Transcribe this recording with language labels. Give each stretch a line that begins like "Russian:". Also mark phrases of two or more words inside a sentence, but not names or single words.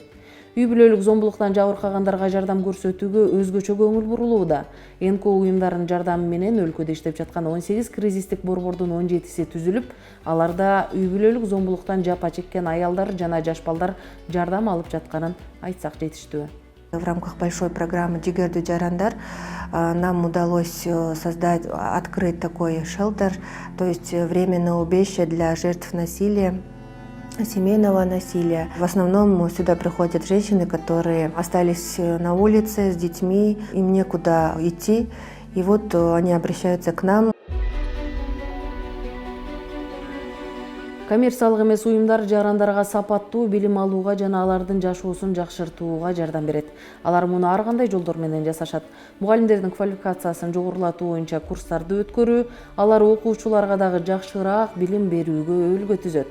Kyrgyz: Үй бүлөлүк зомбулуктан жабыркагандарга жардам көрсөтүүгө өзгөчө көңүл бурулууда. НКО уюмдарынын жардамы менен өлкөдө иштеп жаткан 18 кризистик борбордун 17си түзүлүп, аларда үй бүлөлүк зомбулуктан жапа чеккен аялдар жана жаш балдар жардам алып жатканын айтсак жетиштүү.
Russian: В рамках большой программы «Жигердүү жарандар» нам удалось создать, открыть такой шелтер, то есть временное убежище для жертв насилия, семейного насилия. В основном сюда приходят женщины, которые остались на улице с детьми, им некуда идти, и вот они обращаются к нам.
Kyrgyz: Коммерциялык эмес уюмдар жарандарга сапаттуу билим алууга жана алардын жашоосун жакшыртууга жардам берет. Алар муну ар кандай жолдор менен жасашат. Мугалимдердин квалификациясын жогорулатуу боюнча курстарды өткөрүү, алар окуучуларга дагы жакшыраак билим берүүгө өбөлгө түзөт.